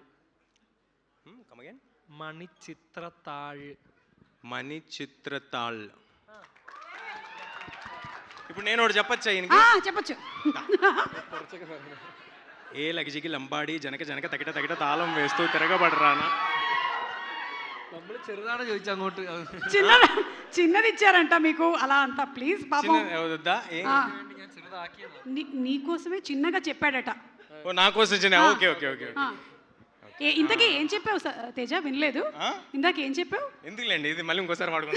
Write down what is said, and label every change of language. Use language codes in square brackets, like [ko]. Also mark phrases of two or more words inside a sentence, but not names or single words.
[en] come again. మణిచిత్రతాళ్. [te] ఇప్పుడు నేను ఒకటి చెప్పచ్చా? చెప్పచ్చు. ఏ లగజికి లంబాడి జనక తగిట తాళం వేస్తూ తిరగబడరానా. [ml] ചെറുതാണ് ചോദിച്ചു അങ്ങോട്ട്. [te] చిన్నది ఇచ్చారంట మీకు అలా అంతా. ప్లీజ్ పాపం నీకోసమే చిన్నగా చెప్పాడట. నా కోసం చిన్న. [en] okay okay okay. [te] ఇంతకీ ఏం చెప్పావు తేజ? వినలేదు. ఇందాక ఏం చెప్పావు? ఎందుకులేండి, ఇది మళ్ళీ ఇంకోసారి వాడుకుంటాం.